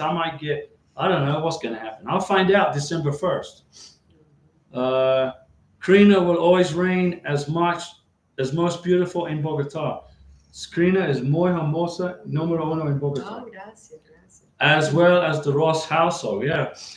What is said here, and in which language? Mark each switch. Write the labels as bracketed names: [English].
[English] I don't know what's going to happen. I'll find out December 1st. Karina will always reign as most beautiful in Bogotá. [Spanish] Karina is muy hermosa, número uno en Bogotá. Oh, gracias. [English] As well as the Ross household. Yeah.